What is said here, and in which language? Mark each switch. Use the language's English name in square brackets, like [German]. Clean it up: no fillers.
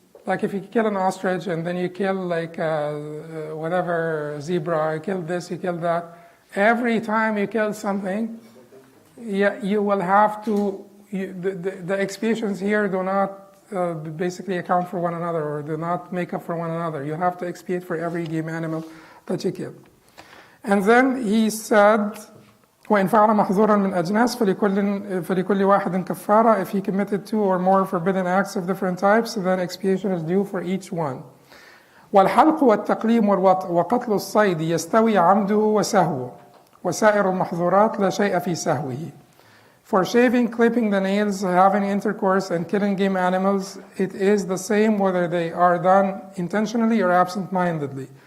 [English] Like if you kill an ostrich and then you kill whatever zebra, you kill this, you kill that. Every time you kill something, you will have to. The expiations here do not basically account for one another or do not make up for one another. You have to expiate for every game animal that you kill. And then he said, [Arabic] وَإِنْ فَعَلَ مَحْظُورًا مِنْ أَجْنَاسٍ فَلِكُلِّ وَاحِدٍ كَفَّارَةٍ. [English] If he committed two or more forbidden acts of different types, then expiation is due for each one. [Arabic] وَالْحَلْقُ وَالتَّقْلِيمُ وَقَتْلُ الصَّيْدِ يَسْتَوِي عَمْدُهُ وَسَهْوُهُ وَسَائِرُ الْمَحْظُورَاتِ لَا شَيْءَ فِي سَهْوِهِ. [English] For shaving, clipping the nails, having intercourse, and killing game animals, it is the same whether they are done intentionally or absent-mindedly.